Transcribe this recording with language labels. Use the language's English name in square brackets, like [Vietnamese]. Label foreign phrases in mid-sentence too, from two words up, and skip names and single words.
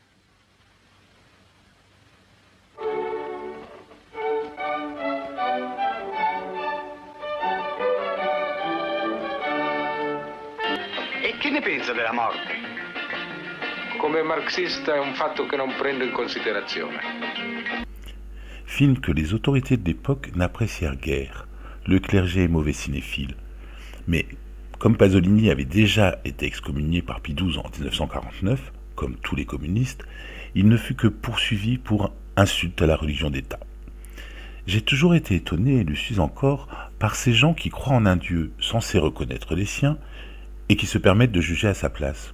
[Italian] E che ne pensa della morte? Come marxista è un fatto che non prendo in considerazione. [French] Film que les autorités de l'époque n'apprécièrent guère. Le clergé est mauvais cinéphile. Mais comme Pasolini avait déjà été excommunié par Pie XII en 1949, comme tous les communistes, il ne fut que poursuivi pour insulte à la religion d'État. J'ai toujours été étonné, et le suis encore, par ces gens qui croient en un Dieu censé reconnaître les siens et qui se permettent de juger à sa place.